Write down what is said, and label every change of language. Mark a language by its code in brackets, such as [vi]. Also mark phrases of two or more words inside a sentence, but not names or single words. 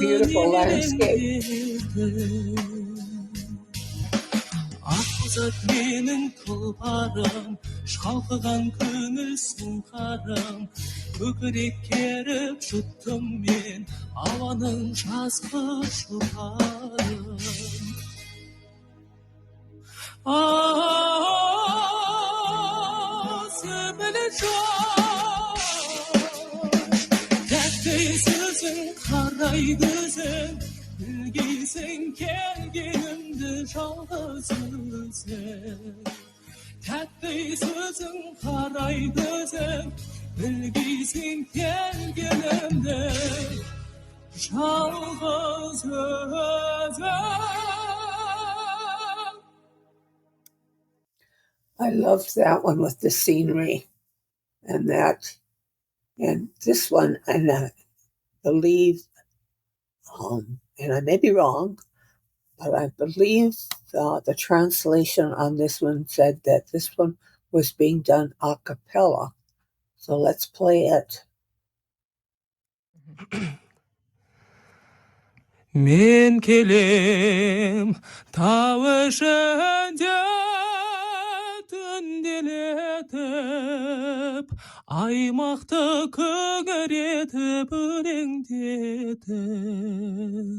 [en] Beautiful landscape. [kk] Akbozat menin tulparım, şalkıgan köngül сұңқарым, көкірек керіп жұттым мен ауаның жазғы жұпарын. Сөмілі жол, тәтті сөзің, қарай көзің, білгейсің келгенімді жалғыз өзің. Тәтті сөзің, қарай көзің, білгейсің келгенімді жалғыз өзің. [en] I loved that one with the scenery and that And this one, and I believe, and I may be wrong, but I believe the translation on this one said that this one was being done a cappella. So let's play it. [kk] Мен келем тау ішінде түнделетіп, аймақты күңіретіп өлеңдетіп.